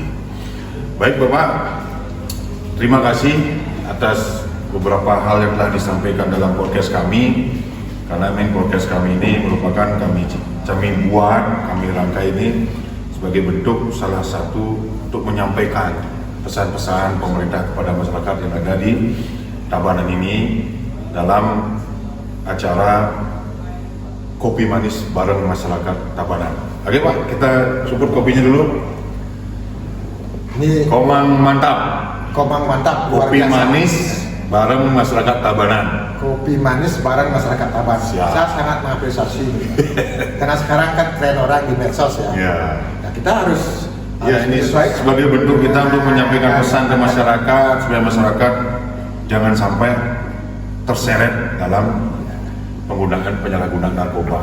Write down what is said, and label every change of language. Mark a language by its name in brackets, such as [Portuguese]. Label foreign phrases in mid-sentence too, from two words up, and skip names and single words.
[Indonesian] Baik Bapak, terima kasih atas beberapa hal yang telah disampaikan dalam podcast kami, karena podcast kami ini merupakan kami rangkai ini sebagai bentuk salah satu untuk menyampaikan pesan-pesan pemerintah kepada masyarakat yang ada di Tabanan ini dalam acara kopi manis bareng masyarakat Tabanan. Oke Pak, kita support kopinya dulu. Ini Komang mantap, kopi manis bareng masyarakat Tabanan. Kopi manis bareng masyarakat Tabanan. Saya sangat mengapresiasi ini. Karena sekarang kan tren orang di medsos ya. Nah, kita harus ini sebagai bentuk kita untuk menyampaikan pesan ke masyarakat supaya masyarakat jangan sampai terseret dalam penggunaan penyalahgunaan narkoba.